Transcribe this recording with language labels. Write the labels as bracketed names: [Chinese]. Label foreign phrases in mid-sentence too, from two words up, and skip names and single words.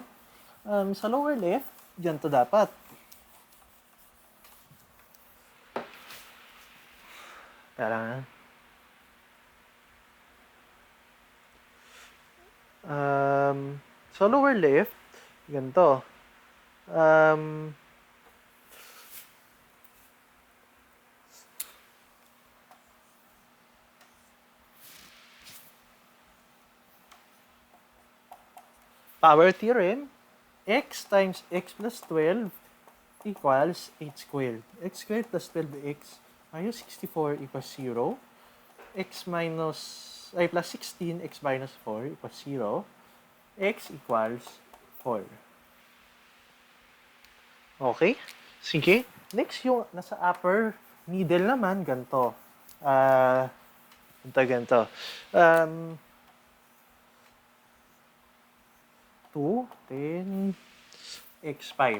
[Filipino] Sa [English] lower left, [Filipino] ganito dapat. Kaya lang, sa [English] lower left, [Filipino] ganito. [English] Power theorem, x times x plus 12 equals 8 squared. X squared plus 12x minus 64 equals 0. X minus, plus 16, x minus 4 equals 0. X equals 4. [Filipino] Okay? Sige. Next, yung nasa [English] upper middle [Filipino] naman, ganito. Ganito. 2, 10, x5.